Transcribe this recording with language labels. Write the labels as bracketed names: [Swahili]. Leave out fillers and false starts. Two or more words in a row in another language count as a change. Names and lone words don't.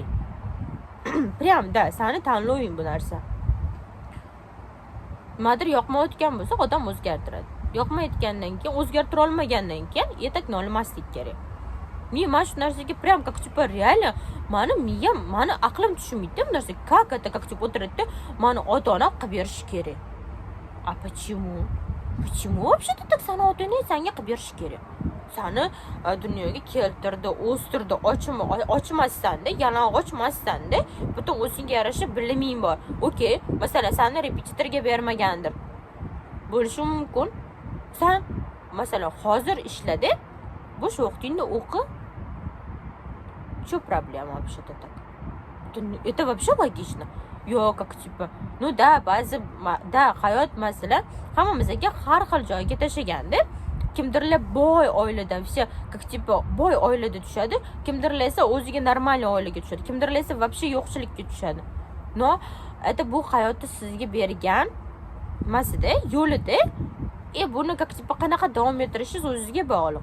[Russian] Prям да, [Uzbek] seni tanloving bu narsa. Nimadir yoqmayotgan bo'lsa, odam o'zgartiradi. Yoqmayotgandan keyin, o'zgartira olmagandan keyin etakni olmaslik kerak. Men shu narsaga [Russian] prям реально [Uzbek] meni aqlim tushmaydi bu narsa. [Russian] Как это [Uzbek] o'tiradi, meni ota-ona qilib berish kerak. [Russian] А почему? Почему вообще-то так [Uzbek] seni ota-onang senga qilib berish kerak? Seni dunyoga keltirdi, o'stirdi, ochmasdan-da, yalang'ochmasdan-da, butun o'zingga yarasha biliming bor. Okey, masalan, seni repetitorga bermagandir. Bo'lishi mumkin. Sen masalan hozir ishladi, bo'sh vaqtingda o'qi. [Russian] Что проблема вообще-то так? Это вообще логично. [Uzbek] Yo'q, да, hayot masalan hammamizga har xil joyga tashlaganda, kimdirlar boy oiladan, boy oilada tushadi, kimdirlar esa o'ziga normal oilaga tushadi, kimdirlar esa вообще yo'qchilikka tushadi. Это bu hayotda sizga bergan masada, yo'lida, buni qanaqa davom ettirishingiz o'zingizga bog'liq.